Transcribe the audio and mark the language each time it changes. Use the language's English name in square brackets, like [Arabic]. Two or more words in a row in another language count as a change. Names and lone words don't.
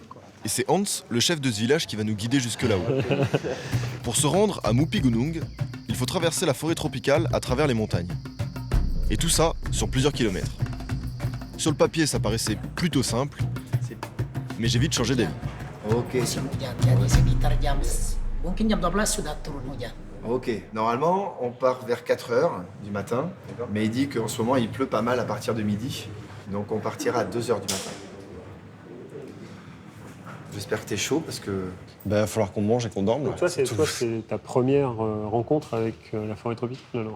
[French] Et c'est Hans, le chef de ce village, qui va nous guider jusque là-haut. Pour se rendre à Mupigunung, il faut traverser la forêt tropicale à travers les montagnes. Et tout ça sur plusieurs kilomètres. Sur le papier, ça paraissait plutôt simple, mais j'ai vite changé d'avis. Ok. [Indonesian] Musim hujan, jadi sekitar mungkin jam 12 sudah turun hujan. Ok. [French] Normalement, on part vers 4h du matin, mais il dit qu'en ce moment, il pleut pas mal à partir de midi. Donc on partira à 2h du matin. J'espère que t'es chaud parce que... Bah, il va falloir qu'on mange et qu'on dorme. Donc toi, c'est ta première rencontre avec la forêt tropicale, alors.